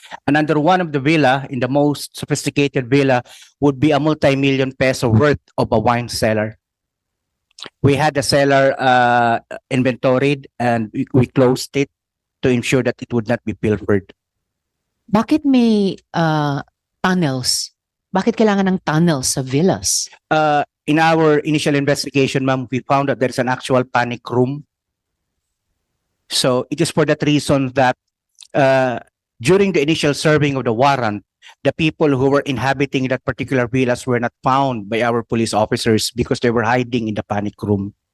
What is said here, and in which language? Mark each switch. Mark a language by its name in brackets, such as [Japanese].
[English] And under one of the villa, in the most sophisticated villa, would be a multi-million peso worth of a wine cellar. We had the cellar inventoried and we closed it to ensure that it would not be pilfered. [Filipino] Bakit may tunnels? Bakit kailangan ng tunnels sa villas? [English] In our initial investigation, ma'am, we found that there's an actual panic room. So it is for that reason that during the initial serving of the warrant, the people who were inhabiting that particular villas were not found by our police officers because they were hiding in the panic room.